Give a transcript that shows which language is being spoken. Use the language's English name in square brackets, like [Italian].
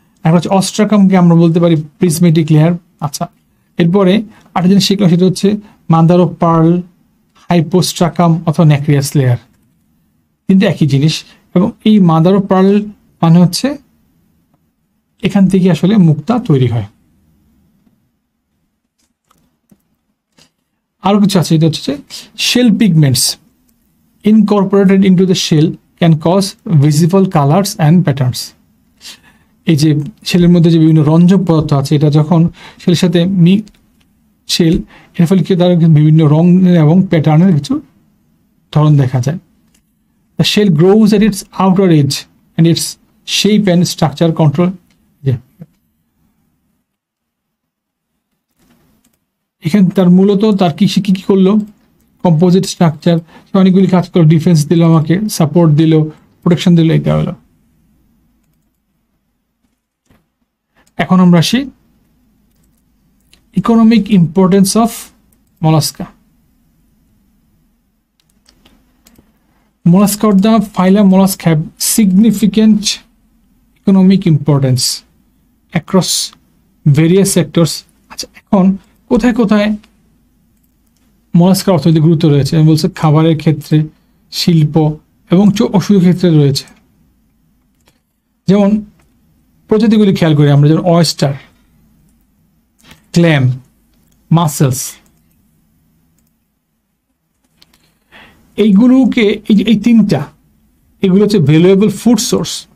[Bangla] একটা হচ্ছে অস্ট্রাকামকে আমরা বলতে পারি প্রিজমেটিক লেয়ার। আচ্ছা, এরপরে আরেকটা জিনিস শিখলাম, সেটা হচ্ছে মাদার অফ পার্ল, হাইপোস্ট্রাকাম অথবা ন্যাক্রিয়াস লেয়ার, কিন্তু একই জিনিস। এবং এই মাদার অফ পার্ল মানে হচ্ছে এখান থেকে আসলে মুক্তা তৈরি হয়। আরো কিছু আছে, এটা হচ্ছে [English] Shell pigments incorporated into the shell can cause visible colors and patterns. [Bangla] এই যে শেলের মধ্যে যে বিভিন্ন রঞ্জক পদার্থ আছে, এটা যখন শেলের সাথে শেল, এর ফলে কি তার বিভিন্ন রং এবং প্যাটার্নের কিছু ধরন দেখা যায়। [English] The shell grows at its outer edge and its shape and structure control. [Bangla] এখানে তার মূলত তার কি করলো, কম্পোজিট স্ট্রাকচার, অনেকগুলি কাজ করলো, ডিফেন্স দিল, আমাকে সাপোর্ট দিল, প্রোটেকশন দিল, এটা হলো। এখন আমরা আসি [English] Economic importance of Mollusca. Mollusca of the phylum mollusc have significant economic importance across various sectors. [Bangla] আচ্ছা, এখন কোথায় কোথায় মোলাস্কার অর্থনৈতিক গুরুত্ব রয়েছে? আমি বলছি খাবারের ক্ষেত্রে, শিল্প এবং ওষুধের ক্ষেত্রে রয়েছে। যেমন প্রজাতিগুলি খেয়াল করি আমরা, যেমন অয়েস্টার, ক্ল্যাম, মাসেলস, এইগুলোকে এই তিনটা, এগুলো হচ্ছে ভ্যালুয়েবল ফুড সোর্স।